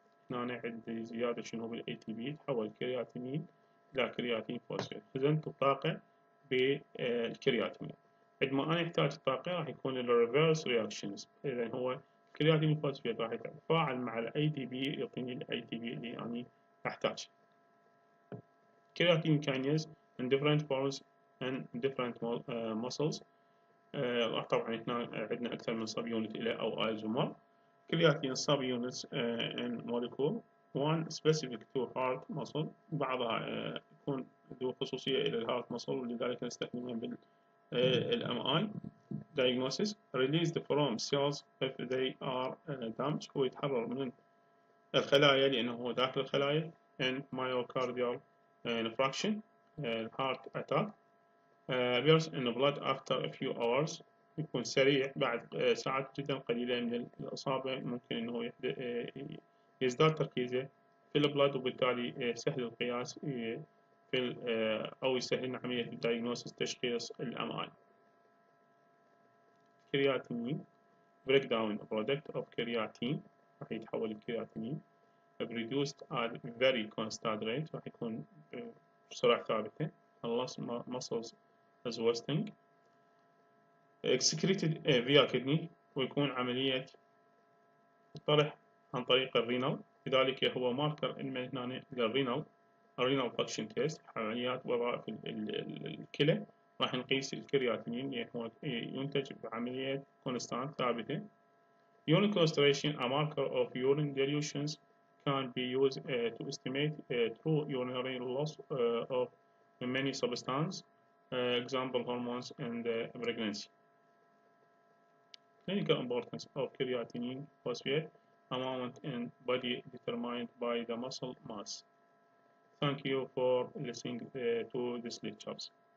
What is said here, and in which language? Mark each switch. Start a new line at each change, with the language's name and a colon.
Arabic: هنا عندي زيادة شنو بال ATP يتحول كرياتينين إلى كرياتين فوسفات. خزنت الطاقة بالكرياتين. عندما أنا أحتاج الطاقة راح يكون الريفرس رياكشنز. إذا هو الكرياتين فوسفات راح يتفاعل مع ال ATP يعطيني ال ATP اللي أنا أحتاج.
English: Creatine kinase in different forms and different muscles.
Arabic: طبعا هنا عندنا أكثر من sub unit إلى أو ايزومر.
English: Creatine sub units in molecule. One specific to heart muscle.
Arabic: بعضها يكون ذو خصوصية إلى الهارت muscle ولذلك نستخدمها بالMI diagnosis.
English: Released from cells if they are damaged.
Arabic: هو يتحرر من الخلايا لأنه هو داخل الخلايا.
English: And myocardial infarction, heart attack, appears in the blood after a few hours.
Arabic: يكون سريع بعد ساعات جدا قليلة من الإصابة ممكن إنه يزداد تركيزه في البلاد، وبالتالي سهل القياس في أو يسهل عملية الدايجنوستس تشخيص الأمراض.
English: creatinine break down product of creatine
Arabic: راح يتحول الكرياتينين
English: produced at very constant rate
Arabic: راح يكون بسرعة ثابتة
English: unless muscles is wasting excreted via kidney،
Arabic: ويكون عملية طرح عن طريق الرينال، لذلك هو ماركر هنا للرينال فانكشن تيست، عمليات وظائف الكلى راح نقيس الكرياتينين هو ينتج بعملية كونستانت ثابتة.
English: Urine concentration, a marker of urine dilutions, can be used to estimate true urinary loss of many substances, example hormones and pregnancy. Clinical importance of creatinine phosphate amount in body determined by the muscle mass. Thank you for listening to these lectures.